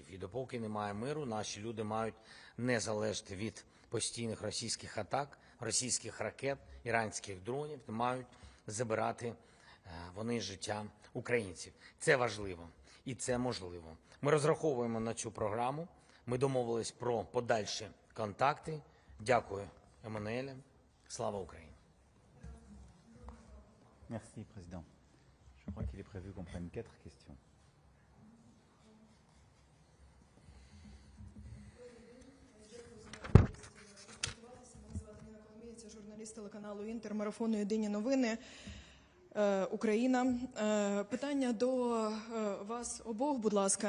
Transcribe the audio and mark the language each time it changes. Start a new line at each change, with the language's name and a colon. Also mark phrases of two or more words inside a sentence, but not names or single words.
Ukrainian: І допоки немає миру, наші люди мають не залежати від постійних російських атак, російських ракет, іранських дронів, мають забирати вони життя українців. Це важливо і це можливо. Ми розраховуємо на цю програму. Ми домовились про подальші контакти. Дякую, Еммануеле. Слава Україні!
French: Merci, Président. Je crois qu'il est prévu qu'on prenne 4 questions.
Ukrainian: Це журналіст телеканалу «Інтер», марафону «Єдині новини», Україна. Питання до вас обох, будь ласка.